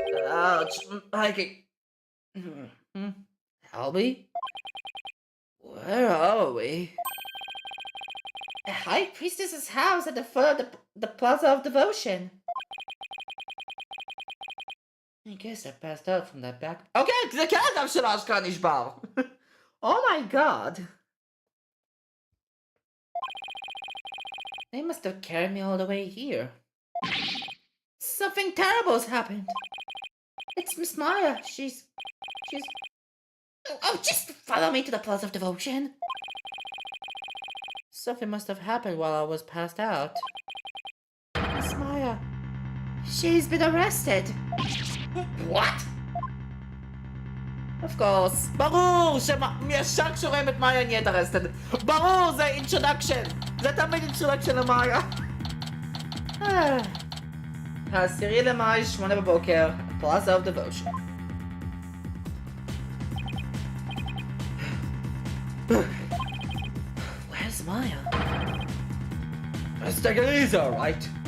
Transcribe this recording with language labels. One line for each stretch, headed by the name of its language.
English: Ouch, I can... Albie? Where are we? The High Priestess's house at the foot of the Plaza of Devotion. I guess I passed out from that back...
Hebrew: Okay, זה כן אדם של אשכרה נשבר.
English: Oh my god. They must have carried me all the way here. Something terrible has happened. It's Miss Maya. She's... Oh, just follow me to the Plaza of Devotion. Something must have happened while I was passed out. Miss Maya. She's been arrested. What? Of course.
Hebrew: ברור שישר כשרואים את מאיה נהיית arrested. ברור, זה introduction. זה תמיד introduction למאיה. 10 למאי, 8 בבוקר, Plaza of Devotion.
English: Where's Maya? Let's take it easy, alright?